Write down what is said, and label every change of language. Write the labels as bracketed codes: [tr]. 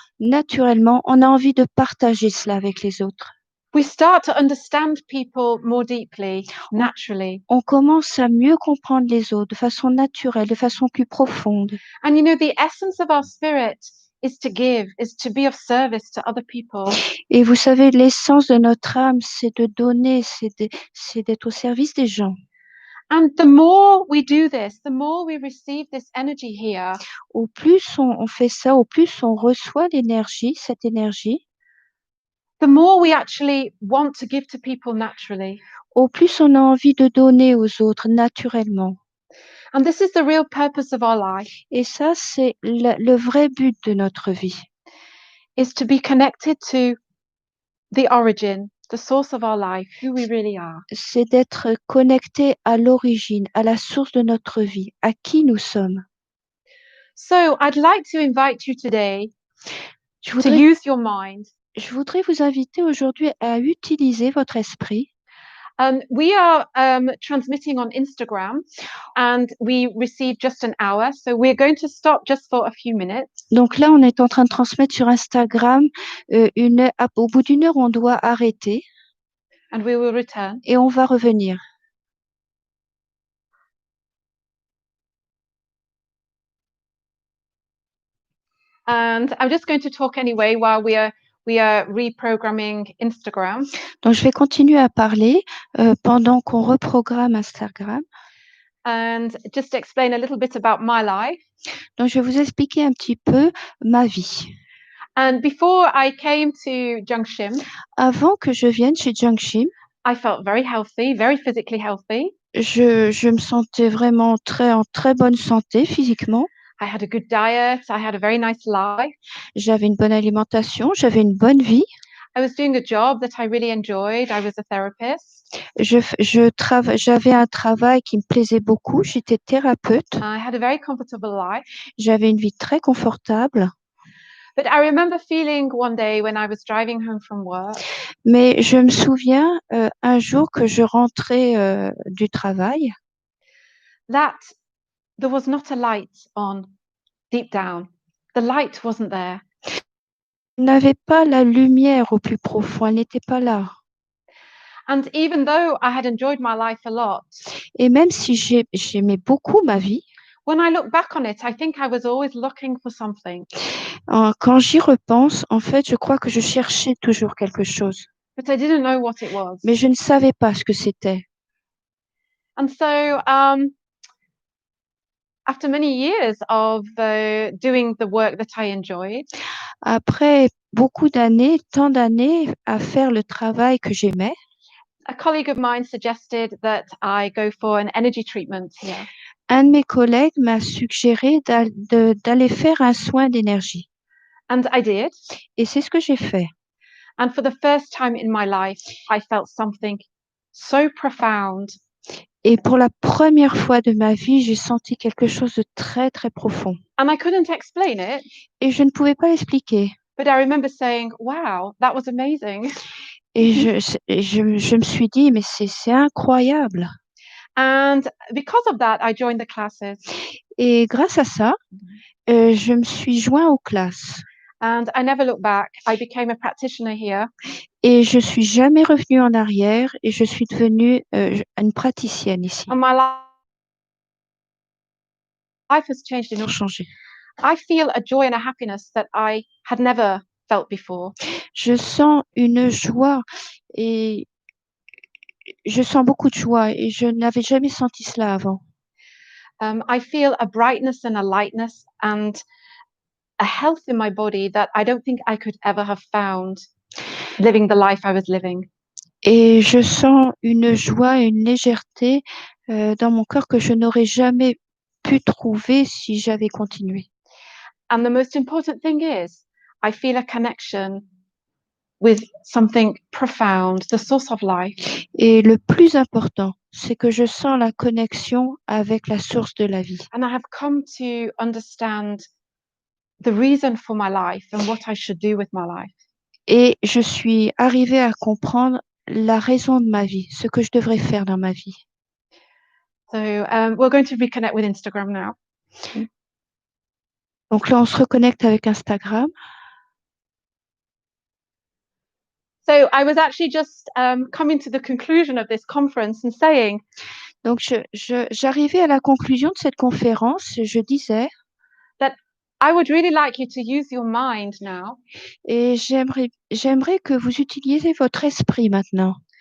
[fr] Naturellement, on a envie de partager cela avec les autres. [en] We start to understand people more deeply, naturally. [fr] On commence à mieux comprendre les autres de façon naturelle, de façon plus profonde. [en] And you know, the essence of our spirit is to give, is to be of service to other people. [fr] Et vous savez, l'essence de notre âme, c'est de donner, c'est d'être au service des gens. [en] And the more we do this, the more we receive this energy here. [fr] Au plus on fait ça, au plus on reçoit l'énergie, cette énergie. [en] the more we actually want to give to people naturally. [fr] au plus on a envie de donner aux autres naturellement. [en] And this is the real purpose of our life, [fr] Et ça, c'est le vrai but de notre vie. [en] is to be connected to the origin, the source of our life, who we really are. [fr] C'est d'être connecté à l'origine, à la source de notre vie, à qui nous sommes. [en] So I'd like to invite you today [fr] Je [en] to [fr] voudrais, [en] use your mind. [fr] je voudrais vous inviter aujourd'hui à utiliser votre esprit. [en] We are transmitting on Instagram and we received just an hour. So we're going to stop just for a few minutes. [fr] Donc là, on est en train de transmettre sur Instagram. Au bout d'une heure, on doit arrêter [en] And we will return. [fr] et on va revenir. [en] And I'm just going to talk anyway while we are reprogramming Instagram. [fr] Donc, je vais continuer à parler pendant qu'on reprogramme Instagram. [en] And just explain a little bit about my life. [fr] Donc, je vais vous expliquer un petit peu ma vie. [en] And before I came to Jungshim, [fr] Avant que je vienne chez Jungshim, [en] I felt very healthy, very physically healthy. [fr] je me sentais vraiment en très bonne santé physiquement. [en] I had a good diet. I had a very nice life. [fr] J'avais une bonne alimentation, j'avais une bonne vie. [en] I was doing a job that I really enjoyed. I was a therapist. [fr] J'avais un travail qui me plaisait beaucoup. J'étais thérapeute. [en] I had a very comfortable life. [fr] J'avais une vie très confortable. [en] But I remember feeling one day when I was driving home from work. [fr] Mais je me souviens un jour que je rentrais du travail. [en] That there was not a light on deep down. The light wasn't there. [fr] Je n'avais pas la lumière au plus profond. Elle n'était pas là. [en] And even though I had enjoyed my life a lot, [fr] Et même si j'aimais beaucoup ma vie, [en] when I look back on it, I think I was always looking for something. [fr] Quand j'y repense, en fait, je crois que je cherchais toujours quelque chose. [en] But I didn't know what it was. [fr] Mais je ne savais pas ce que c'était. [en] And so after many years of doing the work that I enjoyed, [fr] Après beaucoup d'années, tant d'années à faire le travail que j'aimais, [en] a colleague of mine suggested that I go for an energy treatment here. [fr] un de mes collègues m'a suggéré d'aller faire un soin d'énergie. [en] And I did. [fr] Et c'est ce que j'ai fait. [en] And for the first time in my life, I felt something so profound. [fr] Et pour la première fois de ma vie, j'ai senti quelque chose de très, très profond. [en] And I couldn't explain it. [fr] Et je ne pouvais pas l'expliquer. [en] But I remember saying, wow, that was amazing. [fr] Et je me suis dit, mais c'est incroyable. [en] And because of that, I joined the classes. [fr] Et grâce à ça, je me suis joint aux classes. [en] And I never looked back. I became a practitioner here. [fr] Et je suis jamais revenue en arrière et je suis devenue une praticienne ici. [en] And my life has changed in [fr] Changé. [en] I feel a joy and a happiness that I had never felt before. [fr] Je sens une joie et je sens beaucoup de joie et je n'avais jamais senti cela avant. [en] I feel a brightness and a lightness and a health in my body that I don't think I could ever have found living the life I was living. [fr] Et je sens une joie et une légèreté dans mon corps que je n'aurais jamais pu trouver si j'avais continué. [en] And the most important thing is, I feel a connection with something profound, the source of life. [fr] Et le plus important, c'est que je sens la connexion avec la source de la vie. [en] And I have come to understand the reason for my life and what I should do with my life. [fr] Et je suis arrivée à comprendre la raison de ma vie, ce que je devrais faire dans ma vie. [en] So we're going to reconnect with Instagram now. [fr] Donc là, on se reconnecte avec Instagram. [en] So I was actually just coming to the conclusion of this conference and saying, [fr] Donc j'arrivais à la conclusion de cette conférence, je disais, [en] that I would really like you to use your mind now. [fr] Et j'aimerais que vous utilisiez votre esprit maintenant.